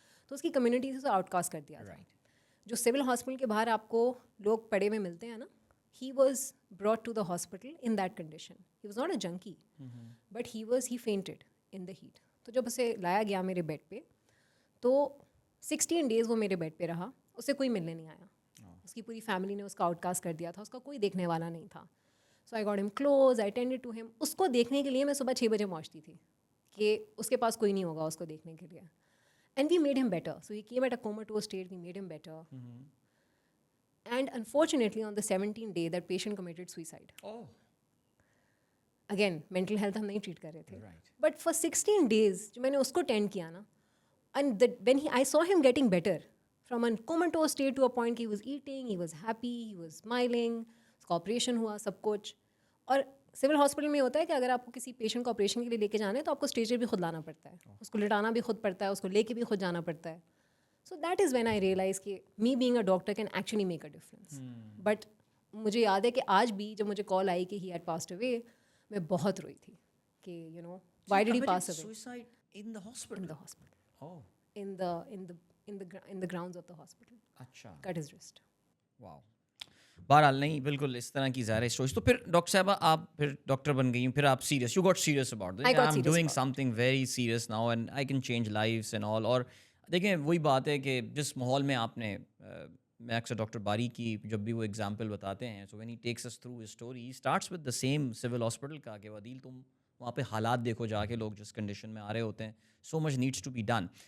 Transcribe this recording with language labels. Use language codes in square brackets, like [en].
[ur] تو اس کی کمیونٹی سے آؤٹ کاسٹ کر دیا تھا. جو سول ہاسپٹل کے باہر آپ کو لوگ پڑے ہوئے ملتے ہیں نا, [en] he was brought to the hospital in that condition. He was not a junkie, but he fainted in the heat. [ur] تو جب اسے لایا گیا میرے بیڈ پہ تو 16 days وہ میرے بیڈ پہ رہا, اسے کوئی ملنے نہیں آیا. اس کی پوری فیملی نے اس کا آؤٹ کاسٹ کر دیا تھا, اس کا کوئی دیکھنے والا نہیں تھا. [en] So I got him close, I attended to him. [ur] اس کو دیکھنے کے لیے میں صبح 6 بجے پہنچتی تھی کہ اس کے پاس کوئی نہیں ہوگا اس کو دیکھنے کے لیے. [en] And we made him better. So he came at a comatose state, we made him better. And unfortunately on the 17th day that patient committed suicide. Again mental health [ur] ہم نہیں ٹریٹ کر رہے تھے, [en] but for 16 days [ur] جو میں نے اس کو اٹینڈ کیا نا, [en] And when I saw him getting better from an comatose state to a point he was eating, he was happy, he was smiling. [ur] اس کا آپریشن ہوا سب کچھ. اور سول ہاسپٹل میں ہوتا ہے کہ اگر آپ کو کسی پیشنٹ کو آپریشن کے لیے لے کے جانا ہے تو آپ کو اسٹریچر بھی خود لانا پڑتا ہے, اس کو لٹانا بھی خود پڑتا ہے, اس کو لے کے بھی خود جانا پڑتا ہے. [en] So that is when I realize کہ me being a doctor can actually make a difference. [ur] But مجھے یاد ہے کہ آج بھی جب مجھے کال آئی کہ [en] he had passed away, [ur] میں بہت روئی تھی کہ [en] You know why did he pass away. Suicide in the hospital? In the hospital. Oh. In the grounds of the hospital. [ur] اچھا. [en] Cut his wrist. Wow. [ur] بہرحال نہیں بالکل اس طرح کی ظاہر اسٹوریز. تو پھر ڈاکٹر صاحبہ آپ پھر ڈاکٹر بن گئی, پھر آپ serious, [en] You got serious about this, I am doing something very serious now and I can change lives and all. [ur] اور دیکھیں وہی بات ہے کہ جس ماحول میں آپ نے, میں اکثر ڈاکٹر باری کی جب بھی وہ ایگزامپل بتاتے ہیں, [en] so when he takes us through his story, [ur] he starts with the same civil hospital کا کہ عدیل تم وہاں پہ حالات دیکھو جا کے, لوگ جس کنڈیشن میں آ رہے ہوتے ہیں, [en] So much needs to be done.